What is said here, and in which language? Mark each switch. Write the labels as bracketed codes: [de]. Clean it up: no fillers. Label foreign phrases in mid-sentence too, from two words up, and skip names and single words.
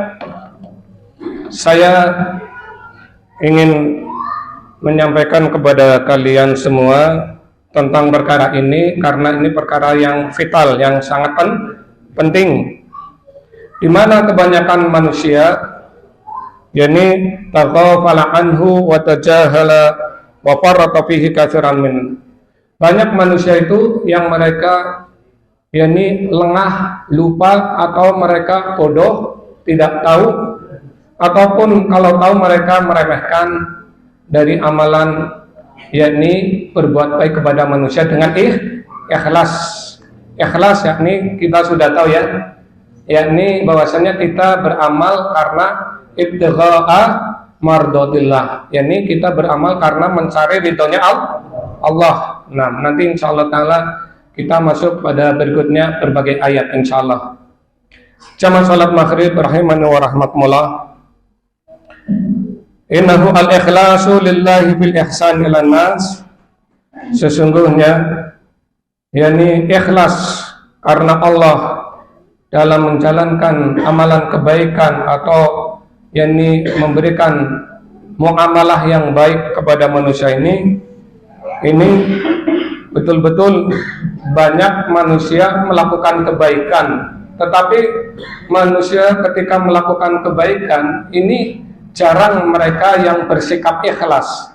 [id] saya ingin menyampaikan kepada kalian semua tentang perkara ini, karena ini perkara yang vital, yang sangat penting, di mana kebanyakan manusia yakni [ar] تغافل عنه وتجاهل وفرط فيه كثيرا من. [id] Banyak manusia itu yang mereka yakni lengah, lupa, atau mereka bodoh, tidak tahu, ataupun kalau tahu mereka meremehkan dari amalan yakni berbuat baik kepada manusia dengan ikhlas. Ikhlas yakni kita sudah tahu ya, yakni bahwasanya kita beramal karena [ar] ابتغاء مرضات الله, [id] yakni kita beramal karena mencari ridhonya Allah. Nah, nanti insyaallah taala kita masuk pada berikutnya berbagai ayat insyaallah. Jamaah salat maghrib [ar] رحمني ورحمة الله. إنه الإخلاص لله بالإحسان إلى الناس. [id] Sesungguhnya yakni ikhlas karena Allah dalam menjalankan amalan kebaikan atau yakni memberikan muamalah yang baik kepada manusia ini betul-betul banyak manusia melakukan kebaikan, tetapi manusia ketika melakukan kebaikan ini jarang mereka yang bersikap ikhlas.